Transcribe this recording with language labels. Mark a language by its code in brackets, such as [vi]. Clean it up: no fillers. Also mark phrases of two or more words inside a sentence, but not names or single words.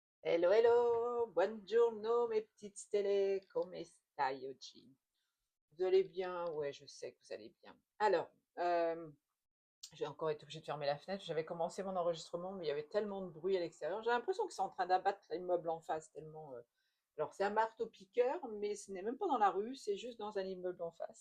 [en] Hello, hello, [it] buongiorno [fr] mes petites [it] stelle, come stai oggi? [fr] Vous allez bien? Ouais, je sais que vous allez bien. Alors, euh, j'ai encore été obligée de fermer la fenêtre. J'avais commencé mon enregistrement, mais il y avait tellement de bruit à l'extérieur. J'ai l'impression que c'est en train d'abattre l'immeuble en face, tellement. Alors, c'est un marteau-piqueur, mais ce n'est même pas dans la rue, c'est juste dans un immeuble en face.